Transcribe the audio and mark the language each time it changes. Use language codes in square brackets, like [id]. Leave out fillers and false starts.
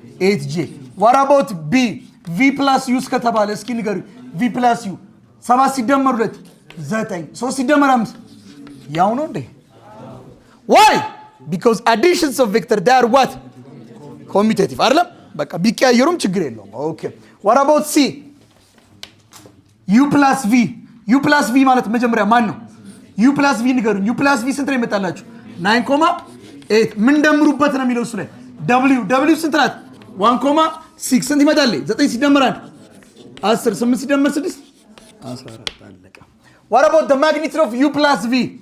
[am] 8j። [en] what about b? [am] v plus u ከተባለ እስኪ ንገሩኝ። v plus u 7 ሲደመር 2 9 3 ሲደመር 5 ያው ነው እንዴ? [en] why? because additions of vector they are what? [am] commutative አይደለም? በቃ ቢቀያየሩም ችግር የለውም። ኦኬ [en] what about c? [am] u plus v ማለት መጀመሪያ ማን ነው? u plus v ንገሩኝ u plus v ስንት ነው ይመጣላችሁ 9.8 ምን ደምሩበት ነው የሚለው እሱ ላይ w ስንት ናት 1.6 ስንት ይመጣል 9 ሲደመር 1 10 8 ሲደመር 6 14 አለቀ [en] what about the magnitude of u plus v